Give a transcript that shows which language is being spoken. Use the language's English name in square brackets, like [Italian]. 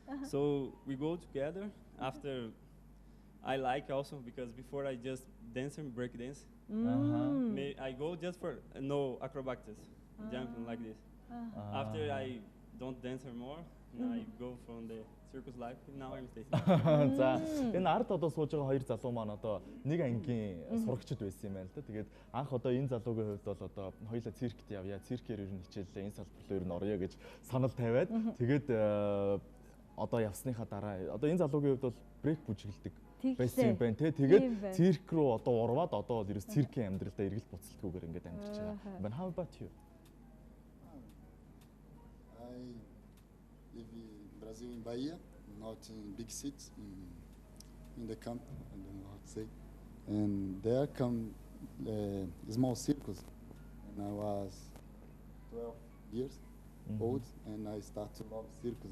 [English] So we go together. After I like also because before I just dance and break dance. I go just for no acrobatics, jumping like this. After I don't dance anymore, I go from the circus life. Now I'm staying. [Mongolian] За энэ ард одоо сууж байгаа хоёр залуу маань одоо нэг ангийн сурагчид байсан юм байна л да. Тэгээд анх одоо энэ залуугийн хувьд бол одоо хоёулаа циркт явъя, циркээр ер нь хичээлээ, энэ салбарлаа ер нь орё гэж санал тавиад тэгээд одоо явсныхаа дараа одоо энэ залуугийн хувьд бол брейк бүжиглдэг байсан юм байна те. Тэгээд цирк руу одоо урваад одоо бол ерөөс циркийн амьдралдаа эргэлт буцалтгүйгээр ингээд амьдарч байгаа. [English] But how about you? I live in Brazil, in Bahia, not in big cities, in the camp, I don't know how to say. And there come small circus. And I was 12 years old, and I start to love circus.